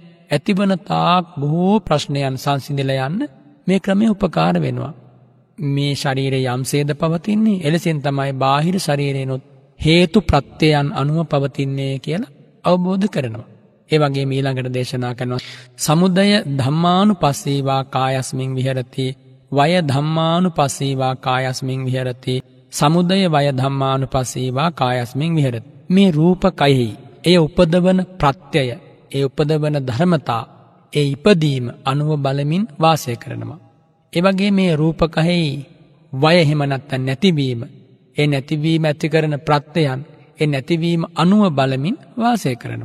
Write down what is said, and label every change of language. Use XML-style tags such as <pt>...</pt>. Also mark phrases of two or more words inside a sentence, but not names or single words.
<si>ඇතිවන තාක් බොහෝ ප්‍රශ්නයන් සංසිඳලා යන්න මේ ක්‍රමය උපකාර වෙනවා. මේ ශරීරයේ යම්සේද පවතින්නේ එලෙසින් තමයි බාහිර ශරීරේනොත් හේතු ප්‍රත්‍යයන් අනුව පවතින්නේ කියලා අවබෝධ කරනවා. ඒ වගේම ඊළඟට දේශනා කරනවා</si> <pi>සමුදය ධම්මානුපස්සීවා කායස්මින් විහෙරති වය ධම්මානුපස්සීවා කායස්මින් විහෙරති සමුදය වය ධම්මානුපස්සීවා කායස්මින් විහෙරති.</pi> <si>මේ රූපකයෙහි එය උපදවන ප්‍රත්‍යය, ඒ උපදවන ධර්මතා, ඒ ඉපදීම අනුව බලමින් වාසය කරනවා. ඒ වගේ මේ රූපකයෙහි වය එහෙම නැත්නම් නැතිවීම, ඒ නැතිවීම ඇති කරන ප්‍රත්‍යයන්, ඒ නැතිවීම අනුව බලමින් වාසය කරනවා.</si>